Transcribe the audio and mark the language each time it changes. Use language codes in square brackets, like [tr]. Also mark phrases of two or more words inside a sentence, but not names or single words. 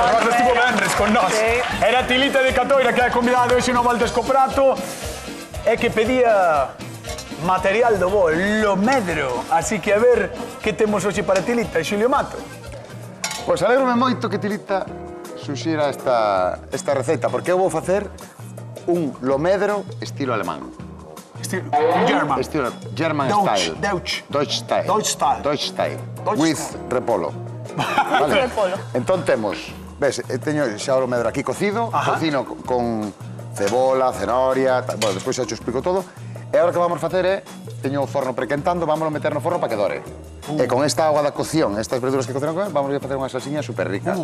[gl] Rosa estivo venres con nós. Era Tilita de Catoira, que é convidada hoxe no Voltas co Prato, e que pedía material do bo, lo medro. Así que a ver que temos hoxe para Tilita, Xulio Mato. Pois alegrome moito que Tilita suxira esta receita, porque eu vou facer un lomedro estilo alemán. German. [en] Estilo German style. Deutsch style. [gl] With repolo. Vale? Repolo. Entón temos, ves, teño xa o lomedro aquí cocido, cocino con cebola, cenoria, bueno, despois xa te explico todo. E agora que vamos facer é, teño o forno prequentando, vámonos meter no forno para que dore. E con esta agua da cocción, estas verduras que cocinan con él, vamos a facer unhas salsiñas super ricas.